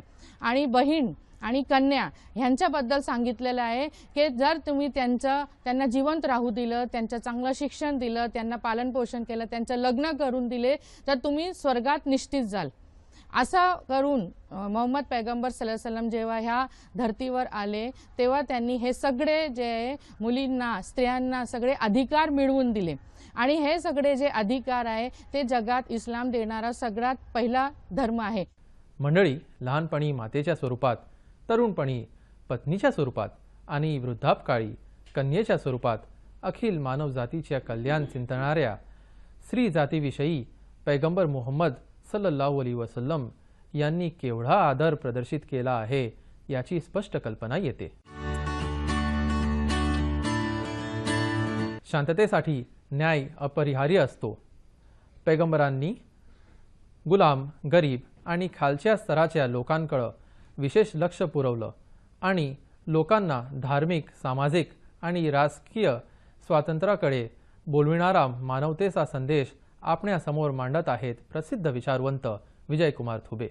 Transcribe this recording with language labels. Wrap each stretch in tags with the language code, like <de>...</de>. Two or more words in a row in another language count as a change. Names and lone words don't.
<mr>आणि बहीण आणि कन्या ह्यांच्याबद्दल सांगितलेलं आहे की जर तुम्ही त्यांना जिवंत राहू दिलं, त्यांचं चांगलं शिक्षण दिलं, त्यांना पालनपोषण केलं, त्यांचं लग्न करून दिले तर तुम्ही स्वर्गात निश्चित जाल. असं करून मोहम्मद पैगंबर</mr> <ar>صلى الله عليه وسلم</ar> <mr>जेव्हा ह्या धर्तीवर आले तेव्हा त्यांनी हे सगळे जे मुलींना, स्त्रियांना सगळे अधिकार मिळवून दिले. आणि हे सगळे जे अधिकार आहे ते जगात इस्लाम देणारा सगळ्यात पहिला धर्म आहे. मंडळी, लहानपणी मातेच्या स्वरूपात, तरुणपणी पत्नीच्या स्वरूपात आणि वृद्धापकाळी कन्येच्या स्वरूपात अखिल मानवजातीच्या कल्याण चिंतणाऱ्या स्त्री जातीविषयी पैगंबर मुहम्मद</mr> <ar>صلى الله عليه وسلم</ar> <mr>यांनी केवढा आदर प्रदर्शित केला आहे याची स्पष्ट कल्पना येते. शांततेसाठी न्याय अपरिहार्य असतो. पैगंबरांनी गुलाम, गरीब आणि खालच्या स्तराच्या लोकांकडे विशेष लक्ष पुरवलं आणि लोकांना धार्मिक, सामाजिक आणि राजकीय स्वातंत्र्याकडे बोलविणारा मानवतेचा संदेश आपण्यासमोर मांडत आहेत प्रसिद्ध विचारवंत विजयकुमार थुबे.</mr>